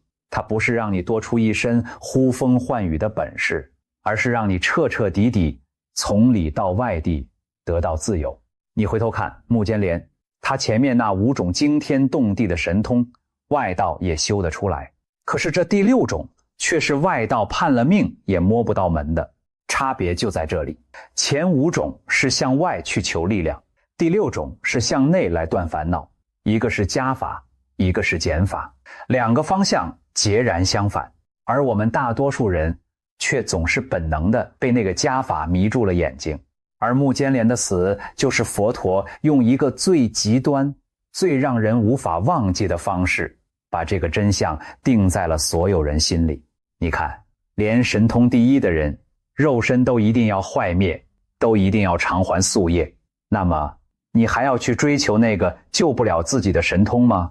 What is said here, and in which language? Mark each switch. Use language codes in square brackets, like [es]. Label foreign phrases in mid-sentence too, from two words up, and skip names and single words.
[zh] 它不是讓你多出一身呼風喚雨的本事，而是讓你徹徹底底從裡到外地得到自由。你回頭看目犍連，他前面那5種驚天動地的神通，外道也修得出來。可是這第6種卻是外道判了命也摸不到門的，差別就在這裡。前5種是向外去求力量，第6種是向內來斷煩惱。一個是加法，一個是減法，兩個方向截然相反。而我們大多數人卻總是本能的被那個加法迷住了眼睛。而目犍連的死，就是佛陀用一個最極端、最讓人無法忘記的方式，把這個真相定在了所有人心裡。你看，連神通第一的人，肉身都一定要壞滅，都一定要償還宿業，那麼你還要去追求那個救不了自己的神通嗎？